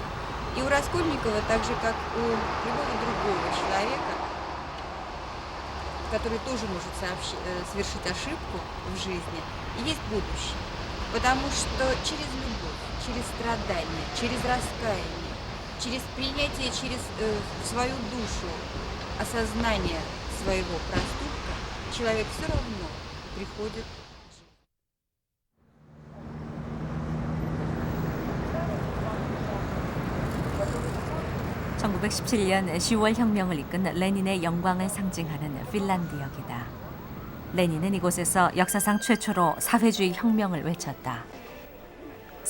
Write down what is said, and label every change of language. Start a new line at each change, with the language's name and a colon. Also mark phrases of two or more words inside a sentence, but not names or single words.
Russian: И у Раскольникова, так же, как у любого другого человека, который тоже может совершить ошибку в жизни, есть будущее. Потому что через любовь, через страдания, через раскаяние, через принятие через свою душу осознание своего проступка, человек все равно приходит.
Korean: 1917년 10월 혁명을 이끈 레닌의 영광을 상징하는 핀란드역이다. 레닌은 이곳에서 역사상 최초로 사회주의 혁명을 외쳤다.